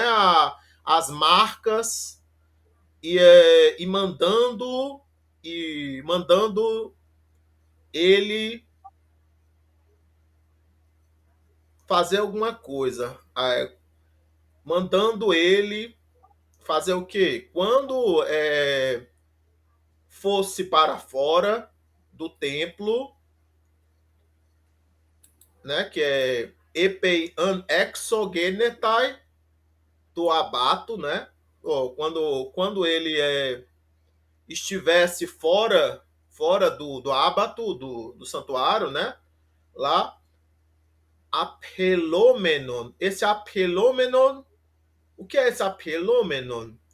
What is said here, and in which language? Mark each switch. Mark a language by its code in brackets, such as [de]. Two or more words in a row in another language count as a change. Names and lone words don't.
[pt] As marcas e mandando ele fazer alguma coisa, mandando ele fazer o quê? Quando fosse para fora do templo, né, que é [el] ἐπεὶ ἂν ἔξω γένηται [pt] do abato, né? Quando ele estivesse fora do abato, do santuário, né? Lá, apelômenon. Esse apelômenon, o que é esse apelômenon?